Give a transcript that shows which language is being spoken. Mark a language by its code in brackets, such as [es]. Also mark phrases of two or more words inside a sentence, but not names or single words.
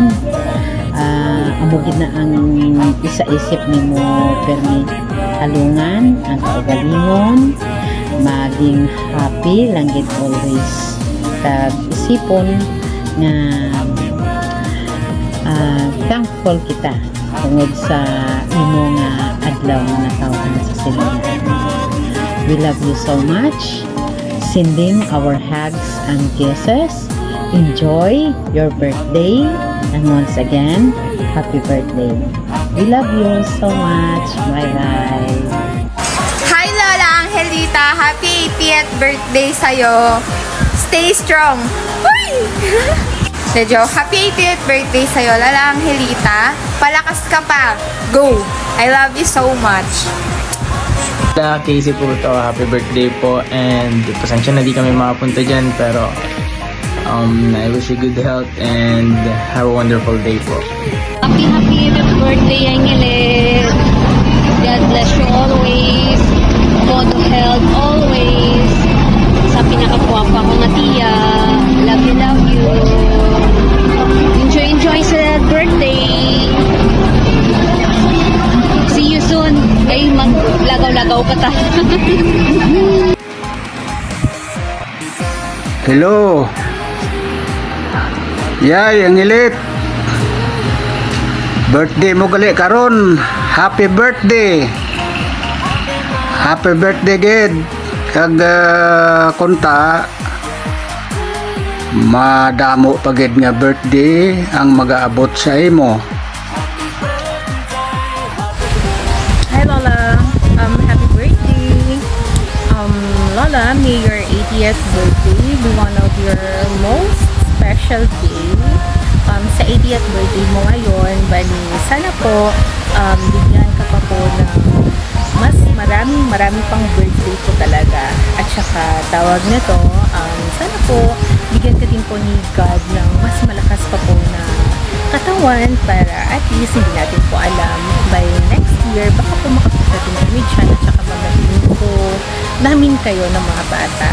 [hil] Amo gid na ang isa-isip nimo permi, halungan ang kaugalingon, maging happy lang gid always. Kag isipon nga thankful kita tungod sa imo nga adlaw nga natawhan sa silingan. [en] We love you so much. Sending our hugs and kisses. Enjoy your birthday, and once again, happy birthday. We love you so much. Bye bye. Hi Lola Angelita, happy 80th birthday sa'yo. Stay strong. Uy! Medyo happy 80th birthday sa'yo, Lola Angelita. [tl] Palakas ka pa. [en] Go! I love you so much. Casey [tl] po to, [en] happy birthday po, and [tl] pasensya na di kami makapunta dyan, pero [en] I wish you good health and have a wonderful day po. Happy birthday, Angelit. God bless you always. God health always. [hil] Sa pinakapuwapa ko nga tiya. [en] Love you. Enjoy sa birthday. See you soon. [hil] Ay, maglagaw-lagaw ka ta. [en] Hello. [hil] Yay, Angelit. Birthday mo gali karon. [en] Happy birthday. Happy birthday gid. [hil] Kag kunta madamo pagid nga birthday ang mag-aabot sa imo. [en] Hi Lola, happy birthday. Lola, may your 80th birthday be one of your most special day. [tl] Sa 80th birthday mo ngayon, bali sana po bigyan ka pa po ng mas marami pang birthday po talaga. At saka tawag nito, sana po bigyan ka din po ni God ng mas malakas pa po na katawan, para [en] at least [tl] hindi natin po alam [en] by next year [tl] baka po makapunta din kami dyan, at saka magaling po namin kayo ng mga bata.